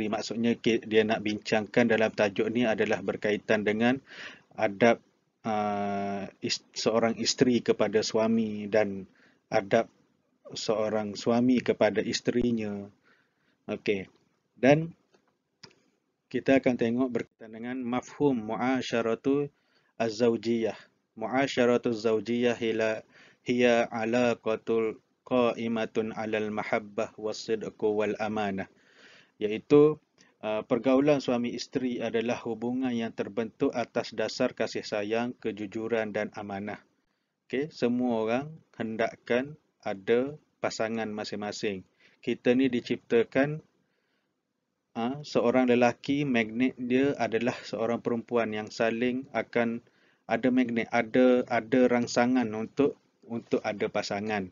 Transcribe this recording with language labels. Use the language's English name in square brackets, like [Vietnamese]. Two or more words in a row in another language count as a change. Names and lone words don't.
[Malay] Maksudnya dia nak bincangkan dalam tajuk ni adalah berkaitan dengan adab seorang isteri kepada suami dan adab seorang suami kepada isterinya. Okey. Dan kita akan tengok berkaitan dengan [Arabic] مفهوم معاشرة الزوجية. معاشرة الزوجية هي علاقة قائمة على المحبة والصدق والأمانة. [Malay] Iaitu pergaulan suami isteri adalah hubungan yang terbentuk atas dasar kasih sayang, kejujuran dan amanah. Okey, semua orang hendakkan ada pasangan masing-masing. Kita ni diciptakan seorang lelaki, magnet dia adalah seorang perempuan yang saling akan ada magnet, ada rangsangan untuk ada pasangan.